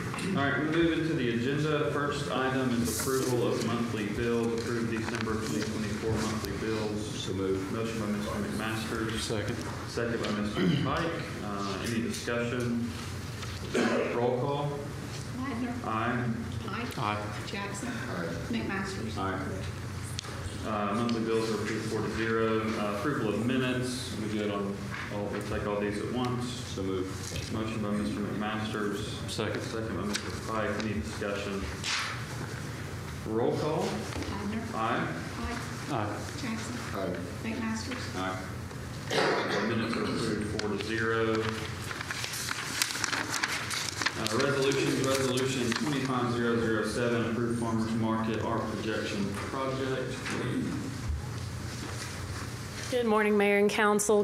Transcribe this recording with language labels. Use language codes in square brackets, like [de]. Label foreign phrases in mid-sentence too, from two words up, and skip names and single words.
[en] All right, we move into the agenda. First item is approval of monthly bills. Approve December 2024 monthly bills. So moved. Motion by Mr. McMasters. Second. Second by Mr. Pike. Any discussion? Roll call. Wagner. Aye. Pike. Aye. Jackson. McMasters. Aye. Monthly bills are approved 4-0. Approval of minutes. We good on we'll take all these at once. So moved. Motion by Mr. McMasters. Second. Second by Mr. Pike. Any discussion? Roll call. Wagner. Aye. Pike. Aye. Jackson. Aye. McMasters. Aye. The minutes are approved 4-0. Resolution 25007, approved farmers market, our projection project. Good morning, Mayor and Council.